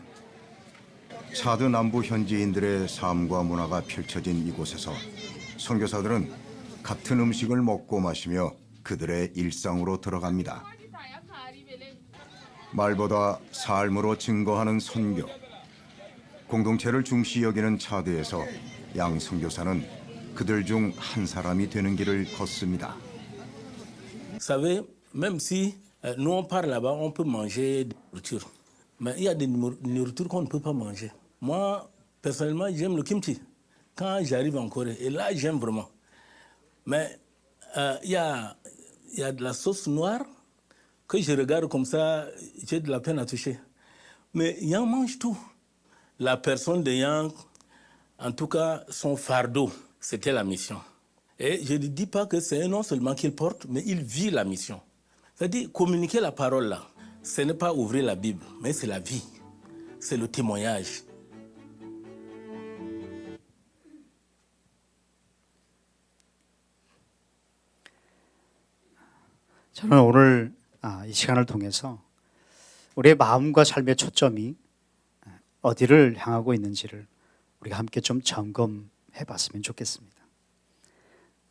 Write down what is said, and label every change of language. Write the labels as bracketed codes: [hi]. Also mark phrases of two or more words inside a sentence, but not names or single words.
[ko] 차드 남부 현지인들의 삶과 문화가 펼쳐진 이곳에서 선교사들은 같은 음식을 먹고 마시며 그들의 일상으로 들어갑니다. 말보다 삶으로 증거하는 선교. 공동체를 중시 여기는 차드에서 양 선교사는 그들 중 한 사람이 되는 길을 걷습니다. [fr] Vous savez, même si nous on part là-bas, on peut manger de la nourriture. Mais il y a des nourritures qu'on ne peut pas manger. Moi, personnellement, j'aime le kimchi. Quand j'arrive en Corée, et là, j'aime vraiment. Mais il y a de la sauce noire que je regarde comme ça, j'ai de la peine à toucher. Mais Yang mange tout. La personne de Yang, en tout cas, son fardeau, c'était la mission. Et je ne dis pas que c'est non seulement qu'il porte, mais il vit la mission. C'est-à-dire, communiquer la parole là, ce n'est pas ouvrir la Bible, mais c'est la vie. C'est le témoignage. [ko] 저는 오늘 이 시간을 통해서 우리의 마음과 삶의 초점이 어디를 향하고 있는지를 우리가 함께 좀 점검해 봤으면 좋겠습니다.